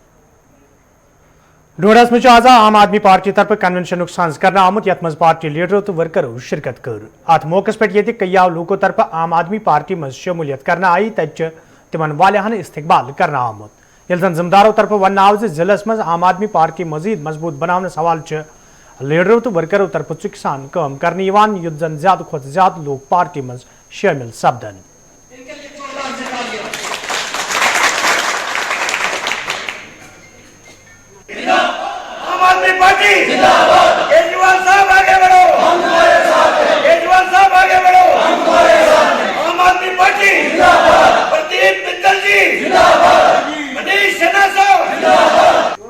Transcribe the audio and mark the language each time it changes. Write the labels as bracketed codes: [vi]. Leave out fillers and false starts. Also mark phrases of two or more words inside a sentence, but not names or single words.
[ks] डोडस में आज आम आदमी पार्टी तरफ कन्वेंशन सांस कर आमुत यथ मज पार्टी लीडरों तो वर्करों शिरकत कर अत मौके पे ये कई लोगों तरफ आम आदमी पार्टी मज शमूलियत करना आई तच तिमन वालियान इस्तकबाल करना आमुत ये जन जिम्मेदारों तरफ वन आव जिलस मज आम आदमी पार्टी मजीद मजबूत बनाने सवाल लीडरों तो वर्करों तरफ किसान काम करने युद्ध जन ज्यादा खुद ज्यादा लोग पार्टी मज शामिल सपदन। [hi] आम आदमी पार्टी जिंदाबाद, केजरीवाल साहब आगे बढ़ो, हम तुम्हारे साथ हैं, केजरीवाल साहब आगे बढ़ो, हम तुम्हारे साथ हैं, आम आदमी पार्टी जिंदाबाद, प्रदीप मित्तल जी जिंदाबाद, मनीष सिन्हा साहब जिंदाबाद।